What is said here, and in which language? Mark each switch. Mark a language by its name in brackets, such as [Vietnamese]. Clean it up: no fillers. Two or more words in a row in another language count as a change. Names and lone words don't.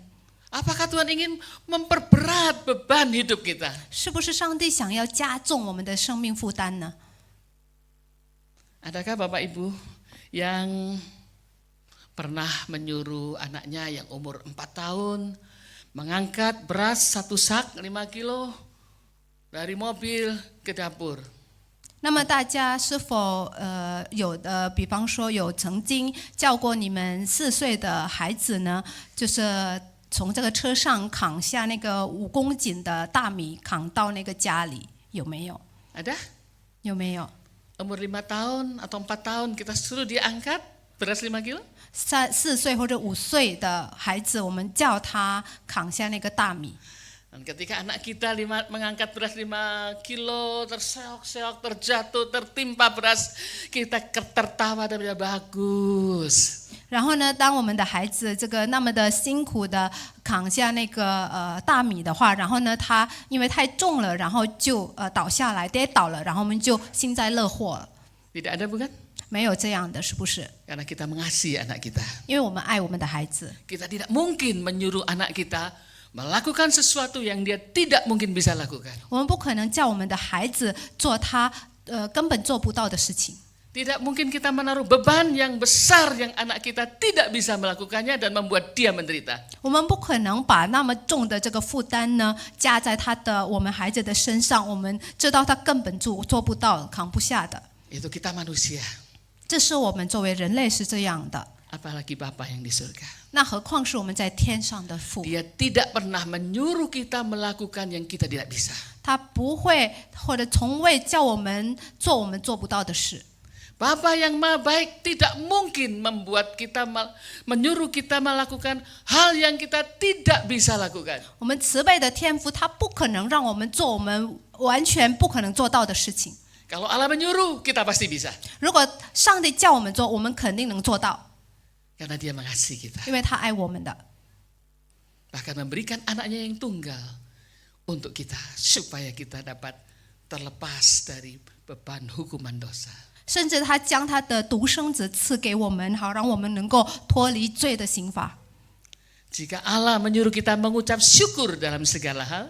[Indonesian] Apakah Tuhan ingin memperberat beban hidup kita? [Chinese] 是不是上帝想要加重我们的生命负担呢？ [Indonesian] Adakah Bapak Ibu yang pernah menyuruh anaknya yang umur 4 tahun mengangkat beras 1 sak 5 kilo dari mobil ke dapur? [Chinese] 那么大家是否比方说有曾经叫过你们4岁的孩子呢？就是从这个车上扛下那个5公斤的大米，扛到那个家里，有没有？ [Indonesian] Ada? [Chinese] 有没有？ [Indonesian] Umur 5 tahun atau 4 tahun kita suruh dia angkat beras 5 kilo? [Chinese] 4 岁或者5岁的孩子，我们叫他扛下那个大米。 [Indonesian] Dan ketika anak kita mengangkat beras 5 kilo, terseok-seok, terjatuh, tertimpa beras, kita tertawa dan bilang bagus. [Chinese] 然后呢，当我们的孩子这个那么的辛苦的扛下那个大米的话，然后呢，他因为太重了，然后就倒下来跌倒了，然后我们就幸灾乐祸了。 [Indonesian] Tidak ada bukan? [Chinese] 没有这样的，是不是？ [Indonesian] Karena kita mengasihi anak kita. [Chinese] 因为我们爱我们的孩子， [Indonesian] Kita tidak mungkin menyuruh anak kita melakukan sesuatu yang dia tidak mungkin bisa lakukan. [Chinese] 我们不可能叫我们的孩子做他根本做不到的事情。 [Indonesian] Tidak mungkin kita menaruh beban yang besar yang anak kita tidak bisa melakukannya dan membuat dia menderita. [Chinese] 我们不可能把那么重的这个负担呢加在我们孩子的身上，我们知道他根本做不到、扛不下的。 [Indonesian] Itu kita manusia. [Chinese] 这是我们作为人类是这样的， [Indonesian] Apalagi Bapa yang di surga. [Chinese] 那何况是我们在天上的父？ [Indonesian] Dia tidak pernah menyuruh kita melakukan yang kita tidak bisa. [Chinese] 他不会或者从未叫我们做我们做不到的事。 [Indonesian] Bapa yang maha baik tidak mungkin menyuruh kita melakukan hal yang kita tidak bisa lakukan. [Chinese] 我们慈悲的天父，他不可能让我们做我们完全不可能做到的事情。 [Indonesian] Kalau Allah menyuruh, kita pasti bisa. [Chinese] 如果上帝叫我们做，我们肯定能做到， [Indonesian] Karena dia mengasihi kita. [Chinese] 因为他爱我们的。 [Indonesian] Bahkan memberikan anaknya yang tunggal untuk kita supaya kita dapat terlepas dari beban hukuman dosa. [Chinese] 甚至他将他的独生子赐给我们，好让我们能够脱离罪的刑罚。 [Indonesian] Jika Allah menyuruh kita mengucap syukur dalam segala hal,